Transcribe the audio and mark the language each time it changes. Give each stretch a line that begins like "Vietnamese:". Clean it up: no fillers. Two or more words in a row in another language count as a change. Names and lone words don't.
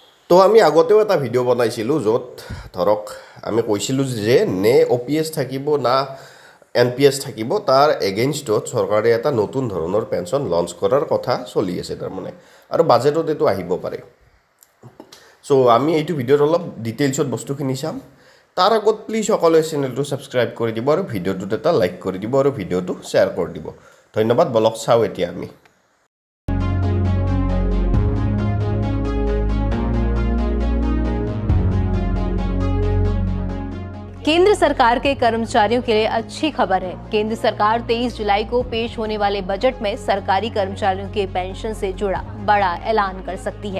Assamese: তো আমি আগতেও এটা ভিডিঅ' বনাইছিলোঁ য'ত ধৰক আমি কৈছিলোঁ যে নে OPS থাকিব না NPS থাকিব তাৰ এগেইনষ্টত চৰকাৰে এটা নতুন ধৰণৰ পেঞ্চন লঞ্চ কৰাৰ কথা চলি আছে তাৰমানে আৰু বাজেটত এইটো আহিব পাৰে। চ' আমি এইটো ভিডিঅ'ত অলপ ডিটেইলছত বস্তুখিনি চাম। তাৰ আগত প্লিজ সকলোৱে চেনেলটো ছাবস্ক্ৰাইব কৰি দিব আৰু ভিডিঅ'টোত এটা লাইক কৰি দিব আৰু ভিডিঅ'টো শ্বেয়াৰ কৰি দিব। ধন্যবাদ। বলক চাওঁ এতিয়া আমি।
Hindi: केंद्र सरकार के कर्मचारियों के लिए अच्छी खबर है। केंद्र सरकार 23 जुलाई को पेश होने वाले बजट में सरकारी कर्मचारियों के पेंशन से जुड़ा बड़ा ऐलान कर सकती है।